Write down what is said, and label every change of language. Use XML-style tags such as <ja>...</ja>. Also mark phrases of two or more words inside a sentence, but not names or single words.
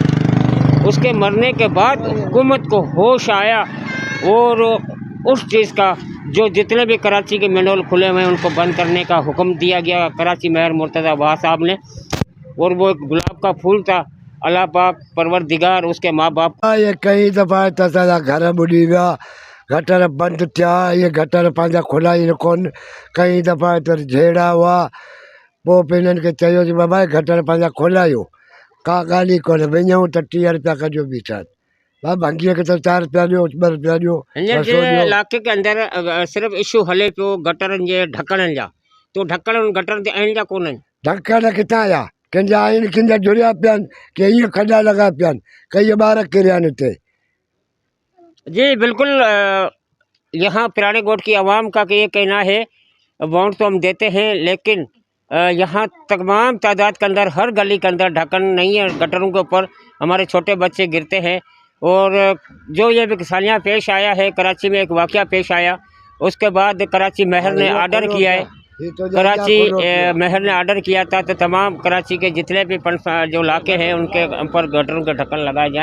<ur>کو ہوش آیا، اور اس چیز کا جو جتنے بھی کراچی کے مینہول کھلے ہوئے ہیں ان کو بند کرنے کا حکم دیا گیا کراچی میئر مرتضیٰ وہاب صاحب نے، اور وہ ایک گلاب کا پھول تھا. اللہ پاک پروردگار اس کے ماں باپ.</ur> <sd>ये कई दफ़ा तसा घर बुॾी विया, गटर बंदि थिया, ये गटर पंहिंजा खुला ई कोन, कई दफ़ा त झेड़ा हुआ, पोइ बि हिननि खे चयो कि बाबा गटर पंहिंजा खोलायो, का ॻाल्हि ई कोन्हे, वञूं त 30 रुपया कजो बीठा, भाई भंगीअ खे त 4 रुपया ॾियो, 2 रुपया ॾियो। इलाके के अंदर सिर्फ इशू हले पियो गटरनि जे ढकणनि जा, तो ढकण गटर ते आहिनि या कोन आहिनि? ढकण किथां आया, कंहिंजा आहिनि, कंहिंजा जुड़िया पिया आहिनि, के ईअं खॾा लॻा पिया आहिनि, कई ॿार किरिया आहिनि हिते।</sd> <ur>جی بالکل، یہاں پرانے گوٹھ کی عوام کا یہ کہنا ہے، ووٹ تو ہم دیتے ہیں، لیکن یہاں تمام تعداد کے اندر ہر گلی کے اندر ڈھکن نہیں ہے، گٹروں کے اوپر ہمارے چھوٹے بچے گرتے ہیں. اور جو یہ وکسالیاں پیش آیا ہے، کراچی میں ایک واقعہ پیش آیا، اس کے بعد کراچی میئر نے آرڈر کیا ہے، کراچی میئر نے آرڈر کیا تھا تو تمام کراچی کے جتنے بھی جو علاقے ہیں ان کے اوپر گٹروں کے ڈھکن لگائے جائیں.</ur>